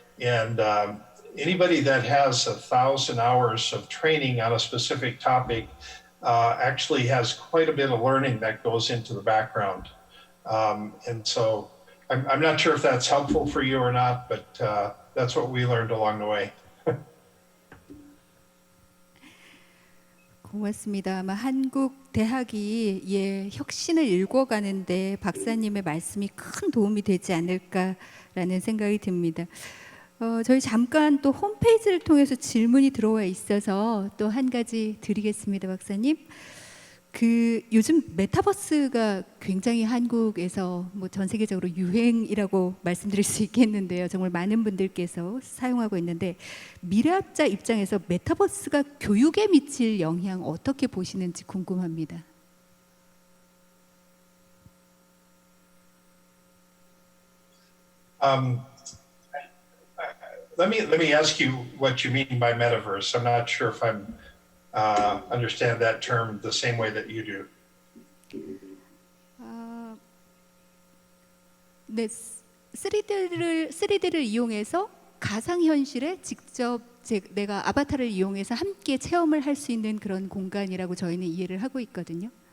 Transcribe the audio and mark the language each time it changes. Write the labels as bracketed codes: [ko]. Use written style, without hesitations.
[en] And anybody that has 1,000 hours of training on a specific topic actually has quite a bit of learning that goes into the background. And so I'm not sure if that's helpful for you or not, but that's what we learned along the way. [ko] 고맙습니다. 아마 한국 대학이 혁신을 일궈가는데 박사님의 말씀이 큰 도움이 되지 않을까라는 생각이 듭니다. 저희 잠깐 또 홈페이지를 통해서 질문이 들어와 있어서 또 한 가지 드리겠습니다, 박사님. 요즘 메타버스가 굉장히 한국에서 전 세계적으로 유행이라고 말씀드릴 수 있겠는데요. 정말 많은 분들께서 사용하고 있는데 미래학자 입장에서 메타버스가 교육에 미칠 영향 어떻게 보시는지 궁금합니다. [en] Let me ask you what you mean by metaverse. I'm not sure if I'm understand that term the same way that you do. [ko] 네, 3D를 이용해서 가상현실에 직접 내가 아바타를 이용해서 함께 체험을 할 수 있는 그런 공간이라고 저희는 이해를 하고 있거든요.